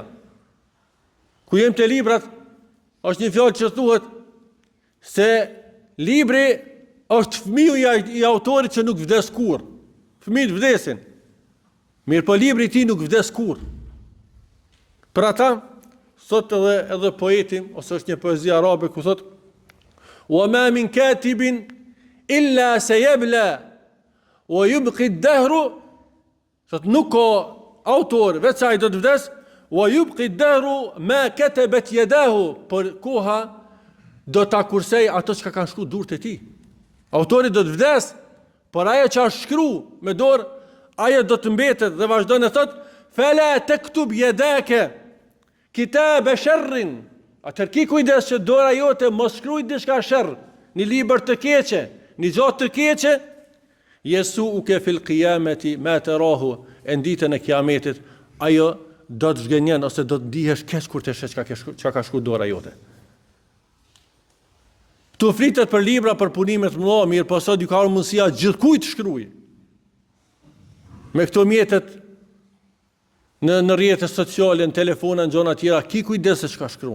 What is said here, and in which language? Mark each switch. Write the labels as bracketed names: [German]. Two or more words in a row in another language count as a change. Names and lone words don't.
[Albanian] Ku jem të librat, është një fjalë që thuhet se libri është fëmiu i autorit që nuk vdes kurrë. Fëmijët vdesin. Mirë po libri i tij nuk vdes kurrë. Për ata, Sot edhe poeti, ose është një poezi arabe ku thot: [Arabic] "وما من كاتب إلا سيبلى ويبقي الدهر", [Albanian] thot nuk ka autor veç ai do të vdes, [Arabic] ويبقي الدهر ما كتبت يداه, [Albanian] por koha do ta kursej ato që kanë shkruar durët e tij. Autori do të vdes, por ajo që është shkruar me dorë, ajo do të mbetet dhe vazhdon e thot: [Arabic] "فلا تكتب يداك كتاب شر", [Albanian] atëherë ki kujdes që dora jote mos shkruaj diçka sherr, një libër të keqe, një gjatë të keqe, [Arabic] يسوءك في القيامة ما تراه, [Albanian] në ditën e kiametit ajo do të zgjenjen ose do të ndihesh keq kur të shesh çka ka shkruar dora jote. Tu flitet për libra, për punime të mëdha, mirë, po sot ka mundësia gjithkujt të shkruaj. Me këto mjetet në rrjetet sociale, në telefona, në gjona tjera, ki kujdes se çka shkruan.